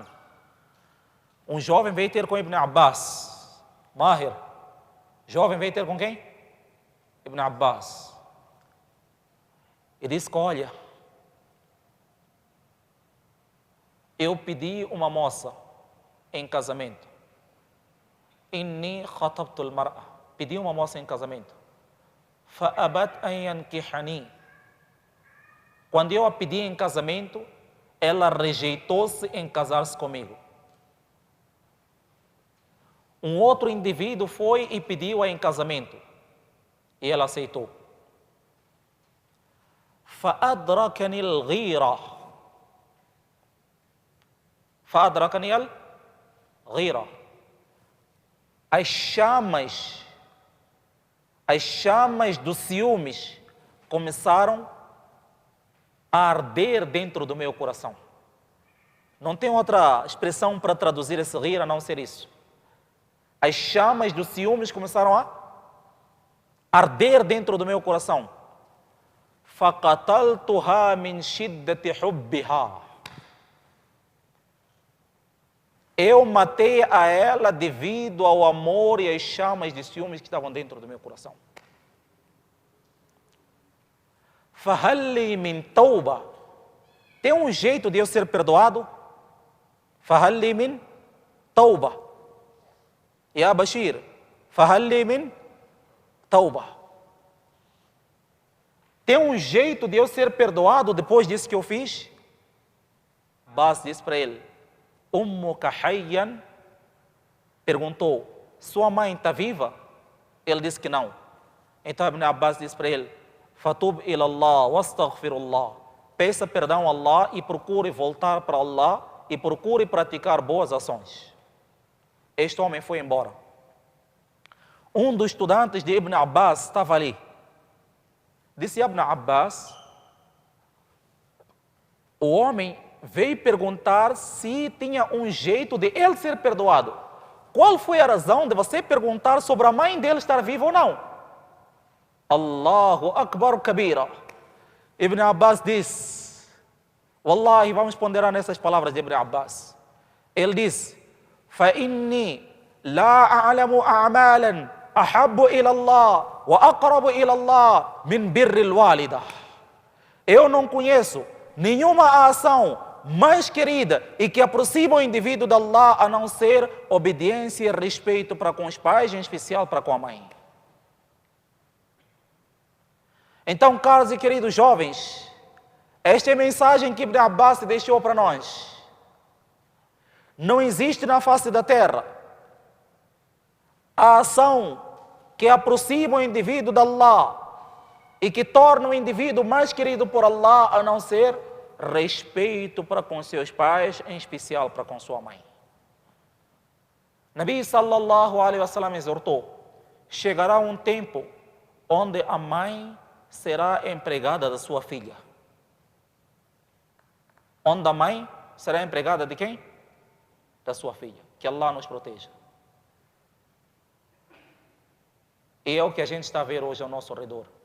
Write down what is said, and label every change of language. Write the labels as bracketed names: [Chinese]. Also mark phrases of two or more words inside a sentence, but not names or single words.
[Portuguese] Um jovem veio ter com Ibn Abbas, Mahir. Jovem veio ter com quem? Ibn Abbas. E disse: olha, eu pedi uma moça em casamento. [Arabic] إني خطبت المرأة. [Portuguese] Pedi uma moça em casamento. [Arabic] فأبت أن ينكحني. [Portuguese] Quando eu a pedi em casamento, ela rejeitou-se em casar-se comigo. Um outro indivíduo foi e pediu-a em casamento. E ela aceitou. [Arabic] فأدركني الغيرة. فأدركني الغيرة. [Portuguese] As chamas dos ciúmes começaram a arder dentro do meu coração. Não tem outra expressão para traduzir esse rir a não ser isso. As chamas dos ciúmes começaram a arder dentro do meu coração. [Arabic] فَقَتَلْتُهَا مِنْ شِدَّةِ حُبِّهَا. [Portuguese] Eu matei a ela devido ao amor e às chamas de ciúmes que estavam dentro do meu coração. [Arabic] فَهَلْ لِي مِنْ تَوْبَةٍ. [Portuguese] Tem um jeito de eu ser perdoado? [Arabic] فَهَلْ لِي مِنْ تَوْبَةٍ. Ya Bashir, فَهَلْ لِي مِنْ تَوْبَةٍ. [Portuguese] Tem um jeito de eu ser perdoado depois disso que eu fiz? Bas disse para ele: [Arabic] أمك حية. [Portuguese] Perguntou: sua mãe está viva? Ele disse que não. Então Ibn Abbas disse para ele: [Arabic] فتب إلى الله واستغفر الله. [Portuguese] Peça perdão a Allah e procure voltar para Allah e procure praticar boas ações. Este homem foi embora. Um dos estudantes de Ibn Abbas estava ali. Disse Ibn Abbas: o homem veio perguntar se tinha um jeito de ele ser perdoado. Qual foi a razão de você perguntar sobre a mãe dele estar viva ou não? [Arabic] الله أكبر كبيرا. [Portuguese] Ibn Abbas disse: Wallahi, vamos ponderar nessas palavras de Ibn Abbas. Ele disse: [Arabic] فَإِنِّي لَا أَعْلَمُ أَعْمَالًا أَحَبُّ إِلَى اللَّهِ وَأَقْرَبُ إِلَى اللَّهِ مِنْ بِرِّ الْوَالِدَةِ. [Portuguese] Eu não conheço nenhuma ação mais querida e que aproxima o indivíduo de Allah a não ser obediência e respeito para com os pais, em especial para com a mãe. Então, caros e queridos jovens, esta é a mensagem que Ibn Abbas deixou para nós. Não existe na face da terra a ação que aproxima o indivíduo de Allah e que torna o indivíduo mais querido por Allah a não ser respeito para com seus pais, em especial para com sua mãe. Nabi [Arabic] صلى الله عليه وسلم [Portuguese] exortou: chegará um tempo onde a mãe será empregada da sua filha. Onde a mãe será empregada de quem? Da sua filha. Que Allah nos proteja. E é o que a gente está a ver hoje ao nosso redor.